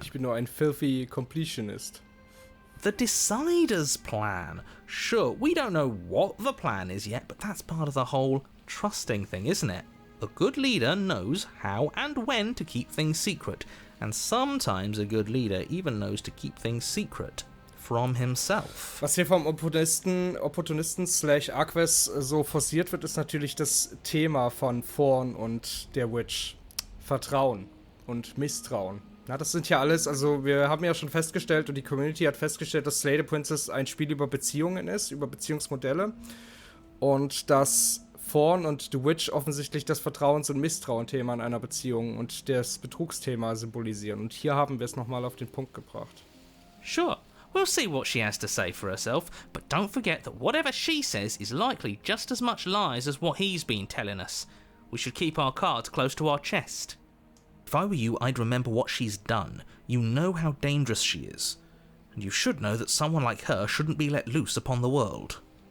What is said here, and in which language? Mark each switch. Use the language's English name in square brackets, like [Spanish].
[German] Ich bin nur ein [English] filthy completionist. The decider's plan. Sure, we don't know what the plan is yet, but that's part of the whole trusting thing, isn't it? A good leader knows how and when to keep things secret, and sometimes a good leader even knows to keep things secret from himself. [German] Was hier vom Opportunisten /Arquez so forciert wird, ist natürlich das Thema von Thorn und der Witch. Vertrauen und Misstrauen. Na, das sind ja alles, also wir haben ja schon festgestellt und die Community hat festgestellt, dass Slay the Princess ein Spiel über Beziehungen ist, über Beziehungsmodelle. Und dass Thorn und The Witch offensichtlich das Vertrauens- und Misstrauen-Thema in einer Beziehung und das Betrugsthema symbolisieren. Und hier haben wir es nochmal auf den Punkt gebracht. [English] Sure, we'll see what she has to say for herself, but don't forget that whatever she says is likely just as much lies as what he's been telling us. We should keep our cards close to our chest. If I were you, I'd remember what she's done. You know how dangerous she is. And you should know that someone like her shouldn't be let loose upon the world.